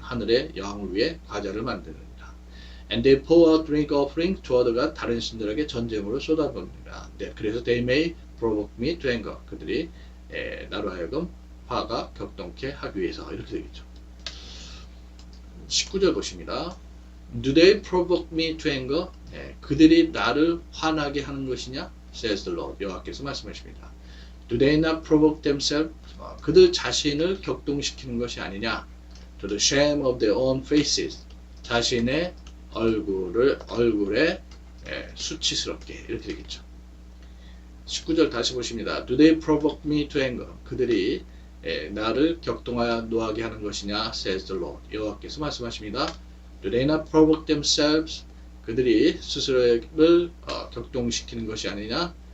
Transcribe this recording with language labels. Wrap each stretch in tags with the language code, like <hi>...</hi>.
<ko>하늘의 여왕을 위해 과자를 만듭니다.</ko> <en>And they pour out drink offering to other gods.</en> <ko>다른 신들에게 전제물을 쏟아붓습니다. 네, 그래서</ko> <en>they may provoke me to anger.</en> <ko>그들이 나로 하여금 선파가 격동케 하기 위해서 이렇게 되겠죠. 19절 보십니다.</ko> <en>Do they provoke me to anger?</en> <ko>그들이 나를 화나게 하는 것이냐?</ko> <en>says the Lord.</en> <ko>여호와께서 말씀하십니다.</ko> <en>Do they not provoke themselves?</en> <ko>그들 자신을 격동시키는 것이 아니냐?</ko> <en>To the shame of their own faces.</en> <ko>자신의 얼굴에 수치스럽게 이렇게 되겠죠. 19절 다시 보십니다.</ko> <en>Do they provoke me to anger?</en> <ko>그들이 나를 격동하여 노하게 하는 것이냐?</ko> <en>says the Lord.</en> <ko>여호와께서 말씀하십니다.</ko> <en>Do they not provoke themselves?</en> <ko>그들이 스스로를 격동시키는 것이 아니냐?</ko>